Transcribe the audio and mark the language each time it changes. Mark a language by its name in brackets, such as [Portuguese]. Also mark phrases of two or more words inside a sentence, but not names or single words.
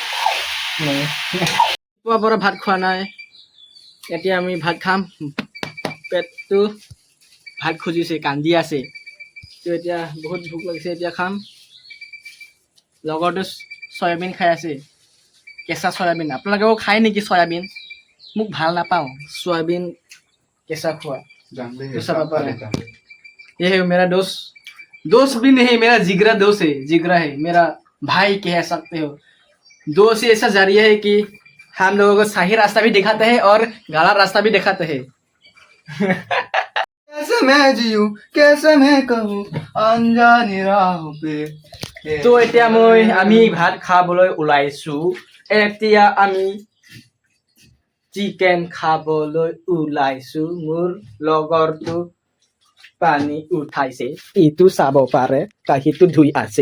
[Assamese] পুৱাৰ পৰা ভাত খোৱা নাই এতিয়া আমি ভাত খাম পেটটো ভাত খুজিছে কান্দি আছে তো এতিয়া বহুত ভোক লাগিছে এতিয়া খাম লগৰটো চয়াবিন খাই আছে কেঁচা চয়াবিন আপোনালোকেও খায় নেকি চয়াবিন মোক ভাল নাপাওঁ চয়াবিন কেঁচা খোৱা [Hindi] तो सब ये है मेरा दोस्त दोस्त भी नहीं, मेरा जिगरा दोस्त है, जिगरा है, मेरा भाई कह सकते हो। दोस्त ही ऐसा जरिया है कि हम लोगों को सही रास्ता भी दिखाते हैं और गलत रास्ता भी दिखाते हैं। कैसे मैं जीऊं, कैसे मैं कहूं अनजानी राहों पे। [Assamese] তো এতিয়া আমি ভাত খাবলৈ ওলাইছো। এতিয়া আমি চিকেন খাবলৈ ওলাইছো। মোৰ লগৰটো পানী উঠাইছে, ইটো চাব পাৰে, কাঁহীটো ধুই আছে।